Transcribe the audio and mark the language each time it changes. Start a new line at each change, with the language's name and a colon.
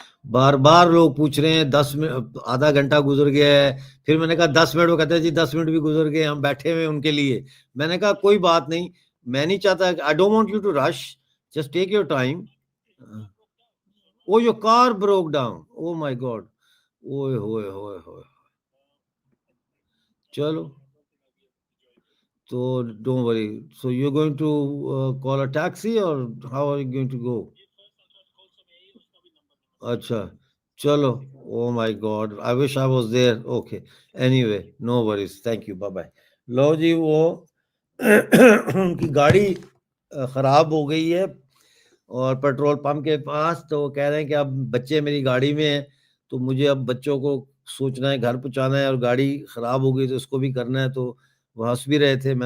Urdu: بار لوگ پوچھ رہے ہیں 10 منٹ، آدھا گھنٹہ گزر گیا ہے. پھر میں نے کہا 10 منٹ، وہ کہتے ہیں جی 10 منٹ بھی گزر گئے، ہم بیٹھے ہوئے ان کے لیے. میں نے کہا کوئی بات نہیں، میں نہیں چاہتا،
English: I don't want you to rush, just take your time. Oh, your car broke down. Oh my God. ہوئے.
Urdu: چلو تو
English: don't worry. So you're going to call a taxi or how are you going to go?
Urdu: اچھا چلو.
English: Oh my God, I wish I was there. Okay, anyway, no worries. Thank you, bye bye.
Urdu: لو جی وہ ان کی گاڑی خراب ہو گئی ہے اور petrol pump کے پاس، تو وہ کہہ رہے ہیں کہ اب بچے میری گاڑی میں ہیں، تو مجھے اب بچوں کو سوچنا ہے، گھر پہنچانا ہے، اور گاڑی خراب ہو گئی تو اس کو بھی کرنا ہے. تو وہ ہنس بھی رہے تھے.